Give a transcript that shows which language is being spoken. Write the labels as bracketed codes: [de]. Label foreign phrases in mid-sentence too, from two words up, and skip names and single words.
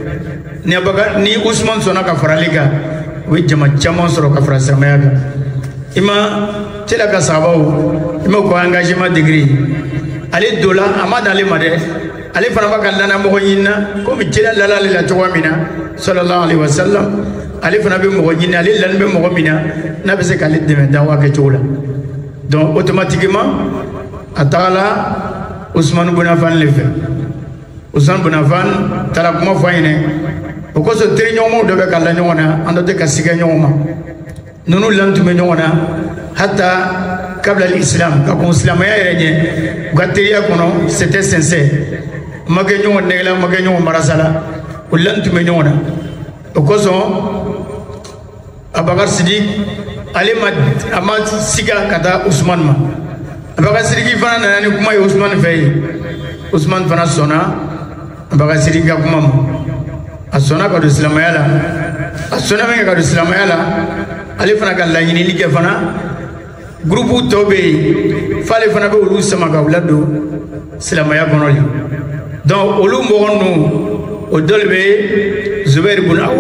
[bm] ni Usman sɔnna ka fara ale kan u ye jama caman sɔrɔ ka fara silamɛya kan i ma cila ka sahabaw i ma ko [fr] engagement degré [bm] ale dola a ma dan ale ma dɛ ale fana b'a ka lanamɔgɔ ɲini na komi cila lala ale la cogoya min na [ar] صلى الله عليه وسلم [bm] ale fana bɛ mɔgɔ ɲini ale lani bɛ mɔgɔ min na n'a bɛ se k'ale dɛmɛ dawa kɛcogo la [fr] donc automatiquement [bm] a tagala Usman bun Affan le fɛ Usman bun Affan taara kuma fɔ an ɲɛna o kosɔn teriɲɔgɔnmaw dɔ bɛ ka la ɲɔgɔn na an dɔ tɛ ka sigɛ ɲɔgɔn ma ninnu lan tun bɛ ɲɔgɔn na [ar] حتى قبل الإسلام [bm] ka kɔn silamɛya yɛrɛ ɲɛ u ka teriya kɔnɔ [fr] c'était sincère [bm] ma kɛ ɲɔgɔn nɛgɛla ma kɛ ɲɔgɔn marasala o lan tun bɛ ɲɔgɔn na o kosɔn Abubakar Sidiki ale ma siga ka taa Usman ma Abubakar Sidiki fana nana ni kuma ye Usman fɛ yen Usman fana sɔnna Abubakar Sidiki ka kuma ma a sɔnna ka don silamɛya la a sɔnna min kɛ ka don silamɛya la ale fana ka laɲinili kɛ fana groupe tɔw bɛ yen f'ale fana bɛ olu sama ka u ladon silamɛya kɔnɔ le donc olu mɔgɔ ninnu o dɔ le bɛ Zubair bun